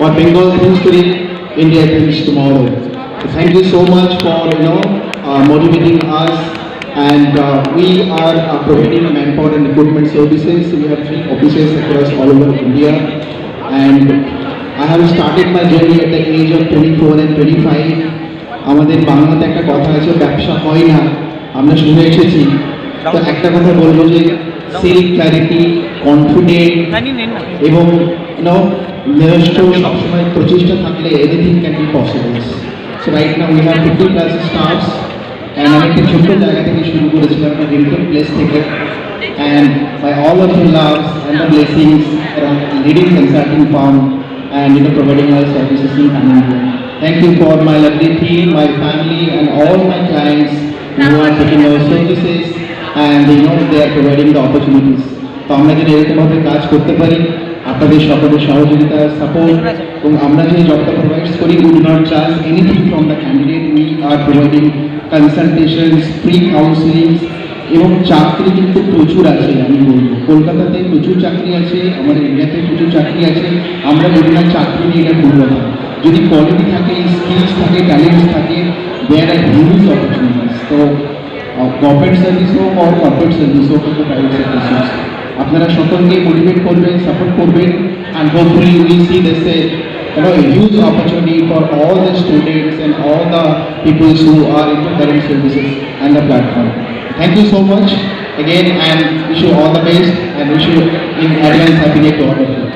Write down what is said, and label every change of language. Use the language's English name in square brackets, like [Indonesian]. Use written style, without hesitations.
[English] What Bengal thinks today, India thinks tomorrow. So thank you so much for motivating us, and we are providing manpower and recruitment services. We have 3 offices across all over India, and I have started my journey at the age of 24 and 25. [Bangla] আমাদের বাংলাতে একটা কথা আছে, ব্যবসা হয় না, আমরা শুনে এসেছি। তো একটা কথা বলবো যে সেলফ ক্ল্যারিটি, কনফিডেন্ট এবং নিজস্ব সবসময় প্রচেষ্টা থাকলে [English] Anything can be possible. So right now we have 50+ staffs, and [Bangla] আমি একটা ছোট্ট জায়গা থেকে শুরু করেছিলাম, একটা রিমোট প্লেস থেকে, [English] And by all of your loves and the blessings, leading consulting firm, and providing our services in India. Thank you for my lovely team, my family, and all my clients who are taking our services, and they are providing the opportunities. [Bangla] তো আমরা যদি এরকমভাবে কাজ করতে পারি, আপনাদের সকলের সহযোগিতা, সাপোর্ট, এবং আমরা যে জবটা প্রোভাইডস করি, [English] We do not charge anything from the candidate. We are providing consultations, free counsellings, [Bangla] এবং চাকরি কিন্তু প্রচুর আছে। আমি বলবো কলকাতাতে প্রচুর চাকরি আছে, আমাদের ইন্ডিয়াতে প্রচুর চাকরি আছে। আমরা বলি না চাকরি নিয়ে এটা ভুল কথা। যদি কোয়ালিটি থাকে, স্কিলস থাকে, ট্যালেন্টস থাকে, [English] There are huge opportunities. [Bangla] তো গভর্নমেন্ট সার্ভিস হোক আর কর্পোরেট সার্ভিস হোক, প্রাইভেট সার্ভিস হোক, আপনারা সকলকে মোটিভেট করবেন, সাপোর্ট করবেন, [English] And hopefully will see this a huge opportunity for all the students and all the people who are into current services and the platform. Thank you so much again, and wish you all the best, and wish you in advance happy day to all of you.